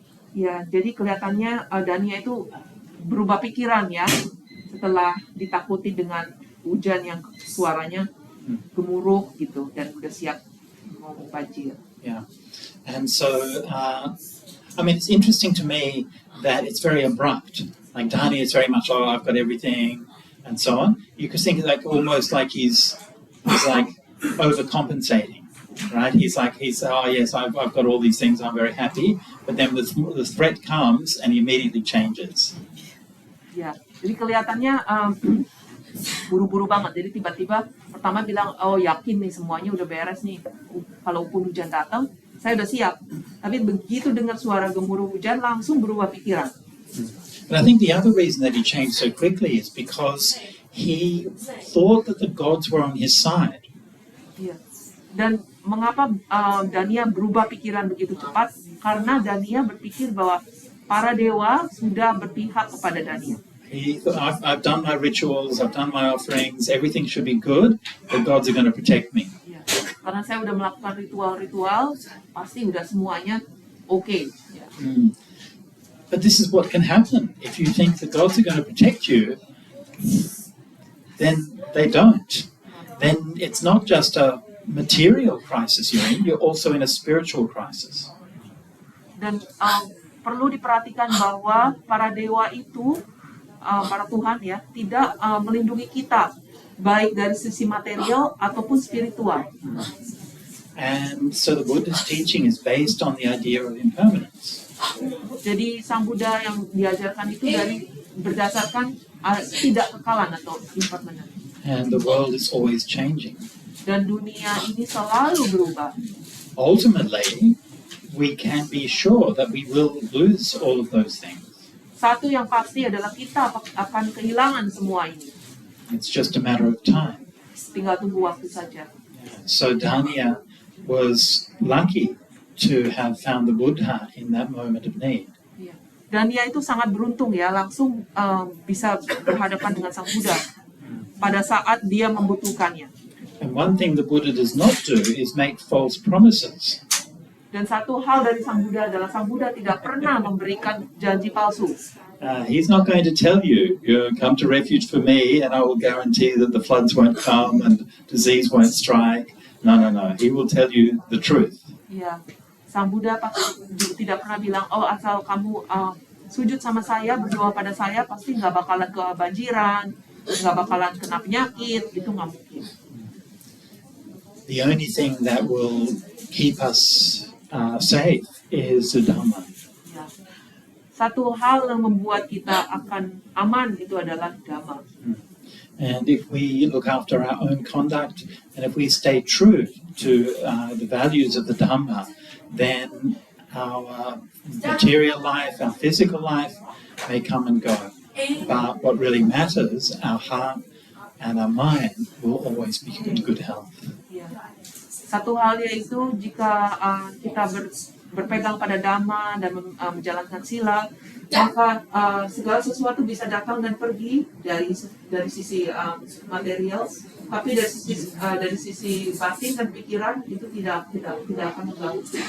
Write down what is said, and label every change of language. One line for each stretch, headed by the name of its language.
Indonesian: Ya, jadi kelihatannya Dhaniya itu berubah pikiran ya setelah ditakuti dengan hujan yang suaranya gemuruh gitu dan udah siap mau banjir. Yeah.
English: And so, I mean, it's interesting to me that it's very abrupt. Like Dhaniya is very much, oh, I've got everything, and so on. You could think like almost like he's like overcompensating, right? He's oh yes, I've got all these things, I'm very happy. But then the threat comes and he immediately changes.
Indonesian: Ya, jadi kelihatannya buru-buru banget. Jadi tiba-tiba pertama bilang, oh yakin nih semuanya udah beres nih. Kalaupun hujan datang, saya udah siap. Tapi begitu dengar suara gemuruh hujan, langsung berubah pikiran.
English: And I think the other reason that he changed so quickly is because he thought that the gods were on his side.
Indonesian: Iya. Dan mengapa Dhaniya berubah pikiran begitu cepat? Karena Dhaniya berpikir bahwa para dewa sudah berpihak kepada Dhaniya.
English: He thought, I've done my rituals, I've done my offerings, everything should be good, the gods are going to protect me. Ya.
Indonesian: Karena saya udah melakukan ritual-ritual, pasti udah semuanya oke. Ya.
English: But this is what can happen. If you think the gods are going to protect you, then they don't. Then it's not just a material crisis you're also in a spiritual crisis.
Indonesian: Dan perlu diperhatikan bahwa para dewa itu, para Tuhan ya, tidak melindungi kita, baik dari sisi material ataupun spiritual.
English: And so the Buddha's teaching is based on the idea of impermanence.
Indonesian: Jadi Sang Buddha yang diajarkan itu berdasarkan tidak kekalan atau impermanent.
English: And the world is always changing.
Indonesian: Dan dunia ini selalu berubah.
English: Ultimately, we can be sure that we will lose all of those things.
Indonesian: satu yang pasti adalah kita akan kehilangan semua ini.
English: It's just a matter of time.
Indonesian: Tinggal tunggu waktu saja.
English: So Dania was lucky to have found the Buddha in that moment of need.
Indonesian: Dan dia itu sangat beruntung ya, langsung bisa berhadapan dengan Sang Buddha pada saat dia membutuhkannya.
English: And one thing the Buddha does not do is make false promises.
Indonesian: Dan satu hal dari Sang Buddha adalah Sang Buddha tidak pernah memberikan janji palsu.
English: He's not going to tell you, you come to refuge for me and I will guarantee that the floods won't come and disease won't strike. No. He will tell you the truth.
Indonesian: Ya, Sang Buddha tidak pernah bilang, oh asal kamu sujud sama saya, berdoa pada saya, pasti nggak bakalan kebanjiran, nggak bakalan kena penyakit, itu nggak mungkin.
English: The only thing that will keep us safe is the Dhamma. Ya.
Indonesian: Satu hal yang membuat kita akan aman itu adalah Dhamma.
English: And if we look after our own conduct, and if we stay true to the values of the Dhamma, then our material life, our physical life may come and go. But what really matters, our heart and our mind will always be in good health. Ya.
Indonesian: Satu hal yaitu jika kita berpegang pada Dhamma dan menjalankan sila, maka segala sesuatu bisa datang dan pergi dari sisi material, tapi dari sisi batin dan pikiran itu tidak akan mengganggu.